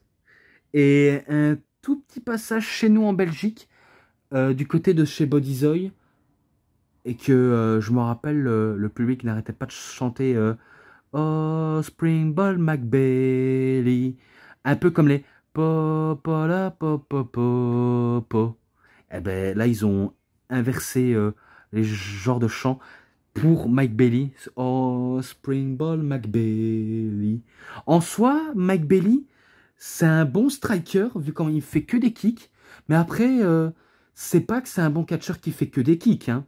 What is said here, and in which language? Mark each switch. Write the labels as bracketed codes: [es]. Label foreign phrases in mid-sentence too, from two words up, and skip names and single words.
[fr] Et un tout petit passage chez nous en Belgique, du côté de chez Bodyzoy. Et que je me rappelle, le public n'arrêtait pas de chanter Oh, Spring Ball McBailey. Un peu comme les po, po, la, po, po, po, po. Et ben là, ils ont inversé les genres de chants pour Mike Bailey. Oh, Spring Ball McBailey. En soi, Mike Bailey, c'est un bon striker, vu comment il fait que des kicks. Mais après, c'est pas que c'est un bon catcheur qui fait que des kicks, hein.